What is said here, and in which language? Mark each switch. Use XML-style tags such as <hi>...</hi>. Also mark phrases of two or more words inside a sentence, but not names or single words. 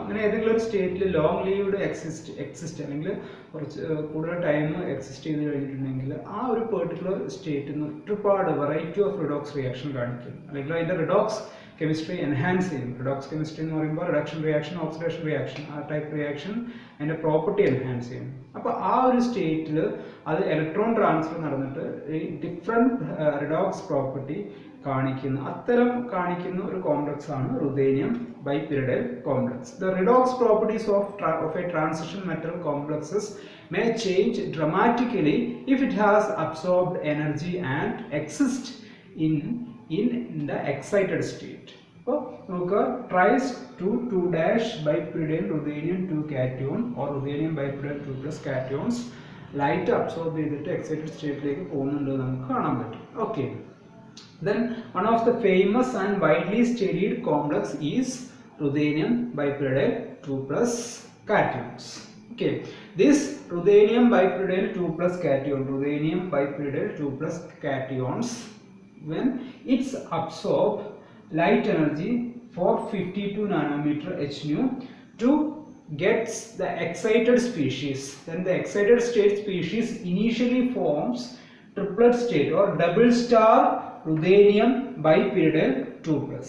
<ml>അങ്ങനെ ഏതെങ്കിലും ഒരു സ്റ്റേറ്റിൽ</ml> <en>long lived exist</en> <ml>അല്ലെങ്കിൽ കുറച്ച് കൂടുതൽ</ml> <en>time exist</en> <ml>ചെയ്ത് കഴിഞ്ഞിട്ടുണ്ടെങ്കിൽ ആ ഒരു</ml> <en>particular state</en> <ml>നിന്ന് ഒരുപാട്</ml> <en>variety of redox reaction</en> <ml>കാണിക്കും, അല്ലെങ്കിൽ അതിൻ്റെ</ml> <en>redox chemistry enhance</en> <ml>ചെയ്യും.</ml> <en>redox chemistry</en> <ml>എന്ന് പറയുമ്പോൾ</ml> <en>reduction reaction, oxidation reaction,</en> <ml>ആ</ml> <en>type reaction</en> <ml>അതിൻ്റെ</ml> <en>property enhance</en> <ml>ചെയ്യും. അപ്പോൾ ആ ഒരു സ്റ്റേറ്റിൽ അത്</ml> <en>electron transfer</en> <ml>നടന്നിട്ട് ഈ</ml> <en>different redox property</en> <ml>കാണിക്കുന്ന ഒരു കോംപ്ലക്സ് ആണ്</ml> <en>ruthenium bipyridine complex. The redox properties of a transition metal complexes may change dramatically if it has absorbed energy and exists in the excited state.</en> <ml>അപ്പോൾ നമുക്ക് ട്രൈസ് 2,2-</ml> <en>bipyridine ruthenium 2 cation or ruthenium bipyridine 2+ cations light absorb</en> <ml>ചെയ്തിട്ട്</ml> <en>excited state</en> <ml>പോകുന്നുണ്ട് നമുക്ക് കാണാൻ പറ്റും. ഓക്കെ,</ml> <en>then one of the famous and widely studied complex is ruthenium bipyridine 2+ cations. Okay, this ruthenium bipyridine 2+ cations, when it's absorb light energy for 52 nanometer HNU to gets the excited species, then the excited state species initially forms triplet state or double star ruthenium bipyridine 2+.</en>